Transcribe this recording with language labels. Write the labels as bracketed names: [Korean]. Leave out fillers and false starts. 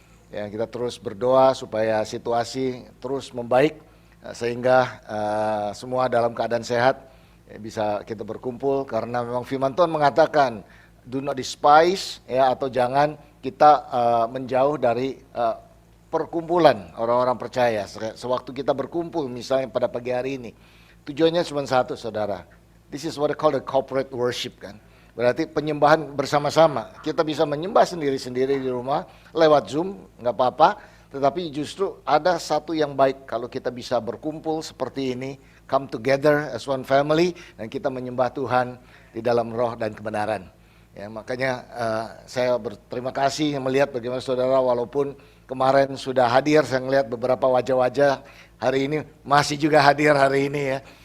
[Indonesian] Ya, kita terus berdoa supaya situasi terus membaik sehingga semua dalam keadaan sehat ya, bisa kita berkumpul, karena memang firman Tuhan mengatakan [English] do not despise [Indonesian] ya, atau jangan kita menjauh dari perkumpulan orang-orang percaya. Sewaktu kita berkumpul misalnya pada pagi hari ini, tujuannya cuma satu saudara. [English] This is what I call the corporate worship [Indonesian] kan. Berarti penyembahan bersama-sama. Kita bisa menyembah sendiri-sendiri di rumah lewat Zoom, nggak apa-apa. Tetapi justru ada satu yang baik kalau kita bisa berkumpul seperti ini, [English] come together as one family, [Indonesian] dan kita menyembah Tuhan di dalam roh dan kebenaran. Ya, makanya saya berterima kasih melihat bagaimana saudara walaupun kemarin sudah hadir, saya melihat beberapa wajah-wajah hari ini masih juga hadir hari ini ya.